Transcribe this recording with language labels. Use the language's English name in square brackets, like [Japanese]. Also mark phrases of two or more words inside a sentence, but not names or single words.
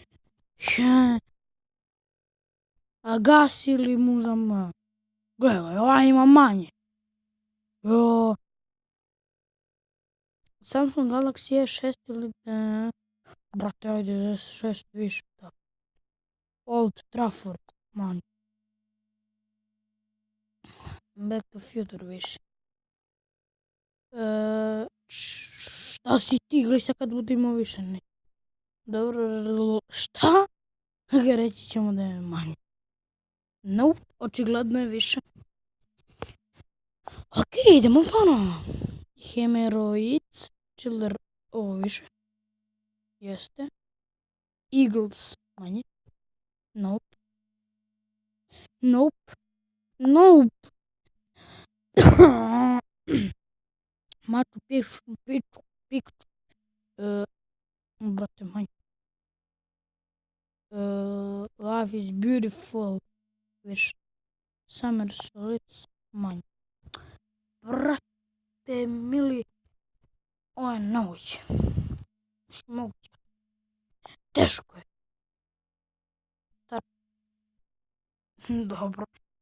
[Serbian] A gasili mu za mene. Gledaj, ovaj ima manje. Samsung Galaxy S6 ili... brate, ajde, S6 više. Old Trafford, manje. Back to Future više. Šta si ti, gledaj sad kad budemo više, ne. Dobro, šta? Reći ćemo da je manje. Nope, očigledno je više. Ok, idemo ponovno. Hemoroids, Schiller ovo više. Jeste. Eagles manje. [English] Nope. Nope. Nope. Machu Picchu. [Serbian] Brate manje. Life is beautiful. Više. Summer Solstice manje. Brate mili. Ovo je nemoguće. Moguće. Teško je. Dobro.